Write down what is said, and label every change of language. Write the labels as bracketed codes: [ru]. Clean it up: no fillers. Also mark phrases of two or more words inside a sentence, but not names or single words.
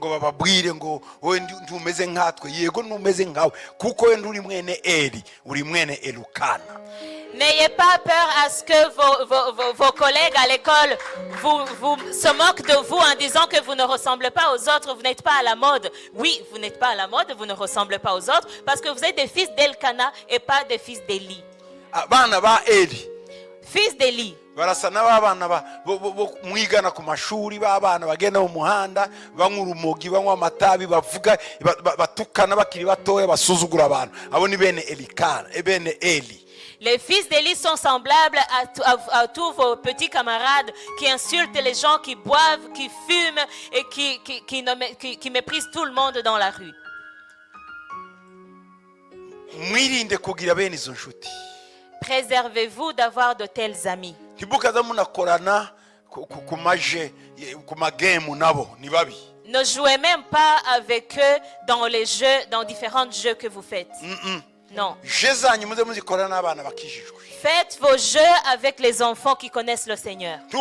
[fr] N'ayez pas peur à ce que vos collègues à l'école se moquent de vous en disant que vous ne ressemblez pas aux autres, vous n'êtes pas à la mode. Oui, vous n'êtes pas à la mode, vous ne ressemblez pas aux autres parce que vous êtes des fils d'Elkana et pas des fils d'Élie. Fils d'Élie. [rw] barasa n'abana mwigana ku mashuri b'abana bagenda mu muhanda banywa urumogi banywa amatabi bavuga batukana bakiri batoya basuzugura abantu abo ni bene Elikana bene Eli. [fr] Les fils d'Élie sont semblables à tous vos petits camarades qui insultent les gens, qui boivent, qui fument et qui méprisent tout le monde dans la rue. [rw] Mwirinde kugira bene izo nshuti. [fr] Préservez-vous d'avoir de tels amis. Ne jouez même pas avec eux dans les jeux, dans différents jeux que vous faites. Non. Faites vos jeux avec les enfants qui connaissent le Seigneur.